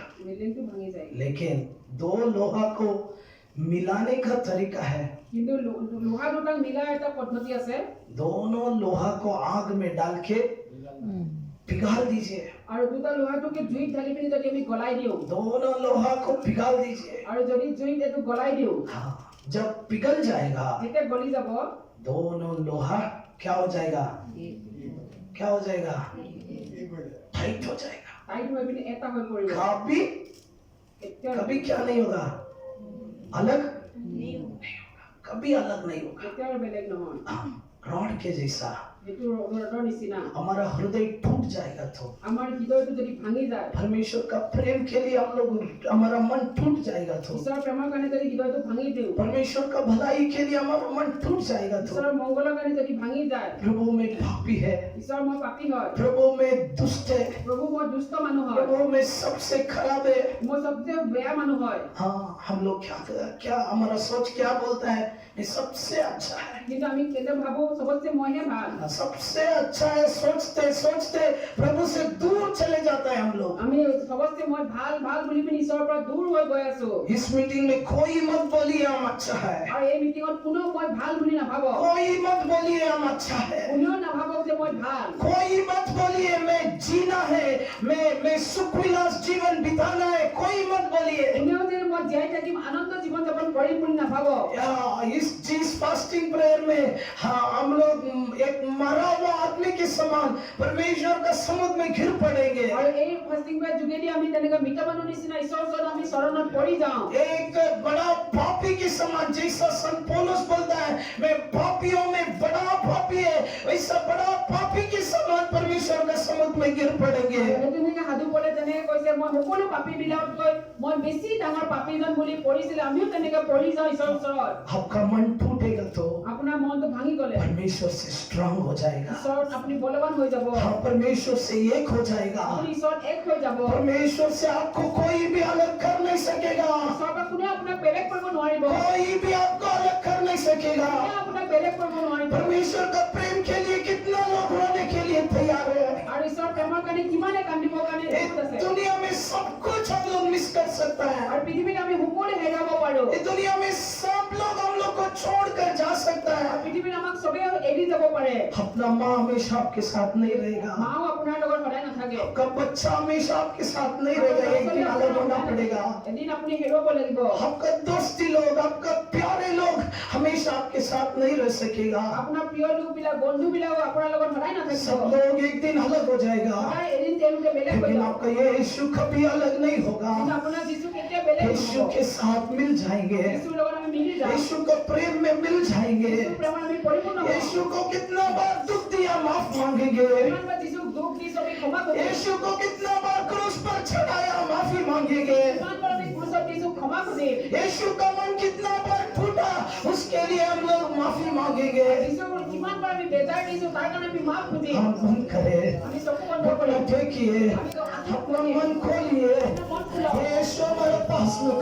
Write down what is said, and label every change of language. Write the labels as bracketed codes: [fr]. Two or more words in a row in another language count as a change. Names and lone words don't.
[as] ৱেল্ডিংটো ভাঙি যায় [hi] लेकिन दो लोहा को मिलाने का तरीका है। [as] কিন্তু লোহা দুটাক মিলা এটা পদ্ধতি আছে [hi] दोनों लोहा को आग में डाल के पिघाल दीजिए। [as] আৰু দুটা লোহাটোকে জুইত ঢালি পিনি যদি আমি গলাই দিওঁ [hi] दोनों लोहा को पिघाल दीजिए। [as] আৰু যদি জুইত এইটো গলাই দিওঁ [hi] हाँ, जब पिघल जाएगा [as] যেতিয়া গলি যাব [hi] दोनों लोहा क्या हो जाएगा? क्या हो जाएगा? टाइट हो जाएगा। [as] টাইট হৈ পিনি এটা হৈ পৰিব [hi] कभी [as] কেতিয়াও [hi] कभी क्या नहीं होगा? अलग नहीं होगा, कभी अलग नहीं होगा। [as] কেতিয়াও বেলেগ নহয় [hi] रॉड के जैसा [as] সেইটো ৰডৰ নিচিনা [hi] हमारा हृदय टूट जाएगा तो [as] আমাৰ হৃদয়টো যদি ভাঙি যায় [hi] परमेश्वर का प्रेम के लिए हम लोग हमारा मन टूट जाएगा तो [as] ঈশ্বৰৰ প্ৰেমৰ কাৰণে যদি হৃদয়টো ভাঙি দিওঁ [hi] परमेश्वर का भलाई के लिए हमारा मन टूट जाएगा तो [as] ঈশ্বৰৰ মংগলৰ কাৰণে যদি ভাঙি যায় [hi] प्रभु में पापी है, [as] ঈশ্বৰ মই পাপী হয় [hi] प्रभु में दुष्ट है, [as] প্ৰভু মই দুষ্ট মানুহ হয় [hi] प्रभु में सबसे खराब है। [as] মই সবচেয়ে বেয়া মানুহ হয় [hi] हाँ, हम लोग क्या हमारा सोच क्या बोलता है? ये सबसे अच्छा है, [as] কিন্তু আমি কেতিয়া ভাবো সবচেয়ে মইহে ভাল [hi] सबसे अच्छा है। सोचते सोचते प्रभु से दूर चले जाता है हम लोग। [as] আমি সবচেয়ে মই ভাল ভাল বুলি পিনি ঈশ্বৰৰ পৰা দূৰ হৈ গৈ আছো [hi] इस मीटिंग में कोई मत बोलिए हम अच्छा है, [as] আৰু এই মিটিঙত কোনেও মই ভাল বুলি নাভাবক [hi] कोई मत बोलिए हम अच्छा है, [as] কোনেও নাভাবক যে মই ভাল [hi] कोई मत बोलिए मैं जीना है, मैं सुख विलास जीवन बिताना है, कोई मत बोलिए। [as] কোনেও যে মই জীয়াই থাকিম আনন্দ জীৱন যাপন কৰিম বুলি নাভাবক [hi] इस [en] fasting prayer [hi] में हाँ, हम लोग एक मरा हुआ आदमी के समान परमेश्वर का समुद्र में घिर पड़ेंगे। [as] আৰু এই ফাষ্টিং বে যোগেদি আমি তেনেকৈ মৃত মানুহ নিচিনা ঈশ্বৰৰ ওচৰত আমি চৰণত পৰি যাওঁ। [hi] एक बड़ा पापी के समान, जैसा संत पौलुस बोलता है मैं पापियों में बड़ा पापी है, वैसा बड़ा पापी के समान परमेश्वर के समुद्र में गिर पड़ेंगे। [as] তেনেকৈ সাধু পলে তেনেকৈ কৈছে মই সকলো পাপী বিলাকতকৈ মই বেছি ডাঙৰ পাপীজন বুলি পৰিছিল। আমিও তেনেকৈ পৰি যাওঁ ঈশ্বৰৰ ওচৰত। [hi] आपका मन टूटेगा तो [as] আপোনাৰ মনটো ভাঙি গলে [hi] परमेश्वर से स्ट्रांग हो जाएगा। [as] ঈশ্বৰত আপুনি বলৱান হৈ যাব। [hi] हाँ, परमेश्वर से एक हो जाएगा। [as] আপুনি ঈশ্বৰত এক হৈ যাব। [hi] परमेश्वर से आपको कोई भी अलग कर नहीं सकेगा। [as] ঈশ্বৰৰ পৰা কোনে আপোনাক বেলেগ কৰিব নোৱাৰিব। [hi] कोई भी आपको अलग कर नहीं सकेगा। [as] কোনে আপোনাক বেলেগ কৰিব নোৱাৰিব। [hi] परमेश्वर का प्रेम के लिए कितना लोग रोने के लिए तैयार है। [as] আৰু ঈশ্বৰৰ প্ৰেমৰ কাৰণে কিমানে কান্দিবৰ কাৰণে [hi] इस [as] প্ৰস্তুত আছে। [hi] दुनिया में सब कुछ हम लोग मिस कर सकता है। [as] আৰু পৃথিৱীত আমি সকলো হেৰাব পাৰো। [hi] इस दुनिया में सब लोग हम लोग को छोड़कर जा सकता है। [as] পৃথিৱীত আমাক চবেই এৰি যাব পাৰে। [hi] अपना माँ हमेशा आपके साथ नहीं रहेगा। [as] মাও আপোনাৰ লগত সদায় নাথাকে। [hi] आपका बच्चा हमेशा आपके साथ नहीं रहेगा। एक दिन अलग होना पड़ेगा। [as] এদিন আপুনি হেৰুৱাব লাগিব। [hi] आपका दोस्ती लोग, आपका प्यारे लोग हमेशा आपके साथ नहीं रह सकेगा। [as] আপোনাৰ প্ৰিয় লোকবিলাক বন্ধুবিলাকো আপোনাৰ লগত সদায় নাথাকিব। [hi] सब लोग एक दिन अलग हो जाएगा, [as] সদায় এদিন তেওঁলোকে বেলেগ হৈ [hi] लेकिन [as] যাব। [hi] आपका ये यीशु कभी अलग नहीं होगा। [as] কিন্তু আপোনাৰ যিছু কেতিয়া বেলেগ यीशु নহ'ব। [hi] के साथ मिल जाएंगे। [as] যিছুৰ লগত আমি মিলি যাম। [hi] यीशु को प्रेम में मिल जाएंगे। [as] যিছুৰ প্ৰেমত আমি পৰিপূৰ্ণ হ'ম। [hi] यीशु को कितना बार दुख दिया माफ मांगेंगे। [as] কিমানবাৰ যিছুক দুখ দি চবে ক্ষমা কৰিম। [hi] यीशु को कितना बार क्रूस पर चढ़ाया माफी मांगेंगे। [as] কিমানবাৰ আমি ক্ৰুচত যিছুক ক্ষমা কৰিম। [hi] यीशु का मन कितना बार टूटा उसके लिए हम लोग माफी मांगेंगे। [as] যিছুৰ কিমানবাৰ আমি বেজাৰ দিছো তাৰ কাৰণে আমি মাফ খুজিম। [hi] हम बंद करें, [as] আমি চকু বন্ধ [hi] अपना [as] কৰিম। [hi] देखिए, [as] আমি [hi] अपना मन खोलिए। [as] মন খোলাও। [hi] यीशु हमारे पास में